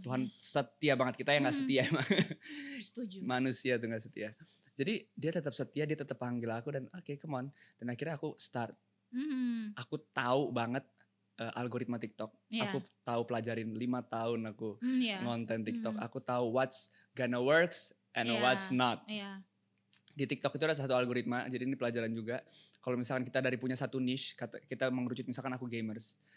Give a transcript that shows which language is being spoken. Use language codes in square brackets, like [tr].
[id] Tuhan setia banget, kita yang nggak setia emang. Setuju. Manusia tuh gak setia. Jadi dia tetap setia, dia tetap panggil aku dan oke, come on. Dan akhirnya aku start. Aku tahu banget algoritma TikTok. Aku tahu pelajarin 5 tahun aku ngonten TikTok. Aku tahu [en] what's gonna works and what's not. [id] Di TikTok itu ada satu algoritma, jadi ini pelajaran juga. Kalau misalkan kita dari punya satu niche, kita mengerucut misalkan aku gamers.